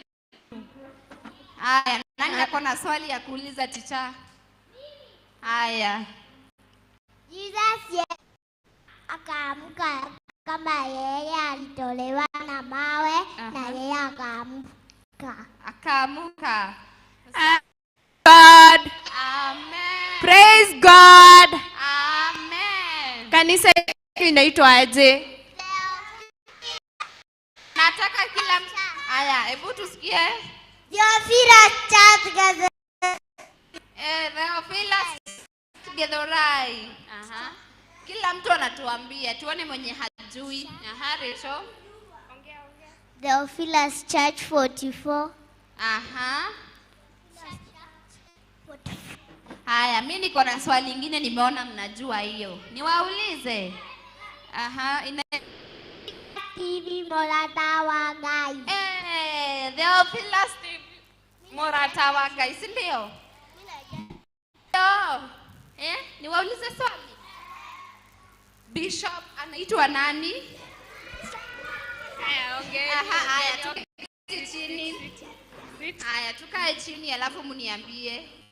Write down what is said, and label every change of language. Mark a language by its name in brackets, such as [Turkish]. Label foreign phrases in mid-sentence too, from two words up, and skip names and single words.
[Swahili] Haya, nani ako na swali ya kuuliza ticha? Haya. Jesus akaamka kama yeye alitolewa na mawe. Na yeye akaamka. God. Amen. [English] Praise God. [Swahili] Amen. Kanisa inaitwa aje? Nataka kila mtu. Haya, hebu tusikie. Theophilus Church. Theophilus Githurai. Aha. Kila mtu anatuambia, tuone mwenye hajui. Aha, Rachel. Theophilus Church 44. Aha. Haya, mimi niko na swali lingine nimeona mnajua hiyo. Niwaulize. Aha, TV Morata wa Gai. Theophilus TV Murata wa Ngai, si ndio? Niwaulize swali. Bishop anaitwa nani? Haya, tukae chini. Haya, tukae chini alafu mniambie.